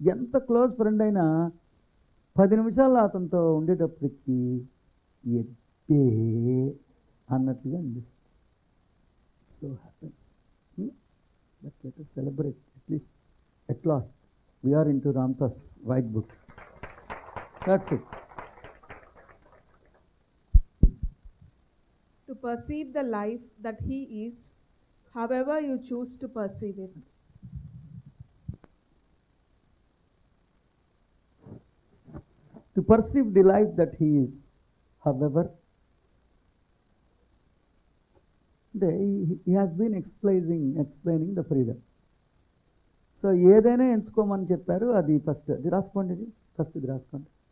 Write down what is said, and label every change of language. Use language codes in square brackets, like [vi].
[te] ఎంత close friend అయినా 10 నిమిషాలు అతనితో ఉండేటప్పటికి ఎట్టే అన్నట్టుగా అనిపిస్తుంది. [en] So happens. But let us celebrate at least at last we are into Ramdas white book. That's it. To perceive the life that he is, however you choose to perceive it. To perceive the life that he is, however, he has been explaining the freedom. [te] So ఏదైనా ఎంచుకోమని చెప్పారు. అది first అది రాసుకోండి, ఇది first ఇది రాసుకోండి.